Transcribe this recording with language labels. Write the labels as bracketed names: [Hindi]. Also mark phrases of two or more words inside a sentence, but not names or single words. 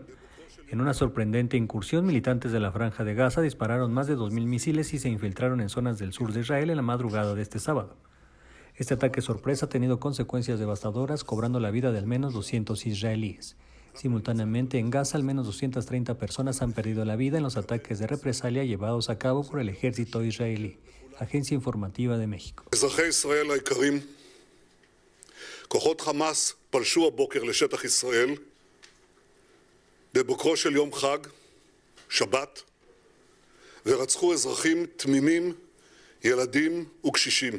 [Spanish] En una sorprendente incursión, militantes de la Franja de Gaza dispararon más de 2.000 misiles y se infiltraron en zonas del sur de Israel en la madrugada de este sábado. Este ataque sorpresa ha tenido consecuencias devastadoras, cobrando la vida de al menos 200 israelíes. Simultáneamente, en Gaza, al menos 230 personas han perdido la vida en los ataques de represalia llevados a cabo por el ejército israelí. Agencia Informativa de México. [Hebrew] אזרחי ישראל היקרים, כוחות חמאס פלשו הבוקר לשטח ישראל בבוקרו של יום חג, שבת, ורצחו אזרחים תמימים, ילדים וקשישים.